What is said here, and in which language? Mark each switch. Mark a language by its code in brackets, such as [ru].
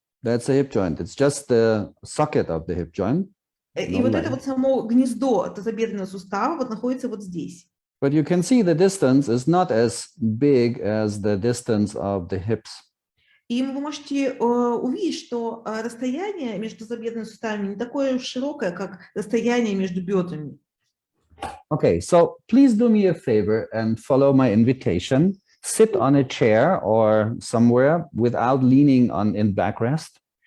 [en] That's a hip joint. It's just the socket of the hip joint. [ru] И вот это вот само гнездо тазобедренного сустава вот находится вот здесь. [en] But you can see the distance is not as big as the distance of the hips. [ru] И вы можете увидеть, что расстояние между тазобедренными суставами не такое уж широкое, как расстояние между бедрами. [en] Okay, so please do me a favor and follow my invitation. Sit on a chair or somewhere without leaning on in backrest.